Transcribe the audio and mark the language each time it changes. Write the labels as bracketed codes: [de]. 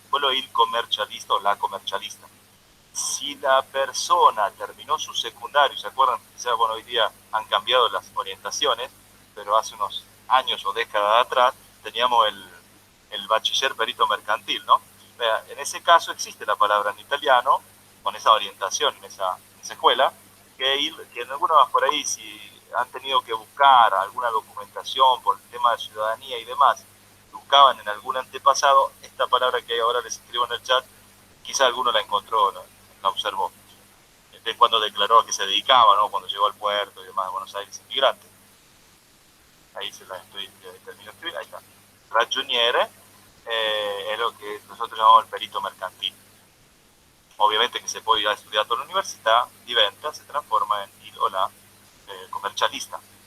[it] Quello è il commercialista o la commercialista. [es] Si la persona terminó su secundario, ¿se acuerdan? Quizás, bueno, hoy día han cambiado las orientaciones, pero hace unos años o décadas atrás teníamos el bachiller perito mercantil, ¿no? En ese caso existe la palabra en italiano, con esa orientación en esa escuela, que en algunos por ahí, si han tenido que buscar alguna documentación por el tema de ciudadanía y demás, buscaban en algún antepasado, esta palabra que ahora les escribo en el chat, quizá alguno la encontró, la observó, de cuando declaró a que se dedicaba, ¿no? Cuando llegó al puerto y demás de Buenos Aires, inmigrante. Ahí se la termino de escribir, ahí está. Ragioniere es lo que nosotros llamamos el perito mercantil. [it] Ovviamente che se poi ha studiato all'università si trasforma in il o la commercialista.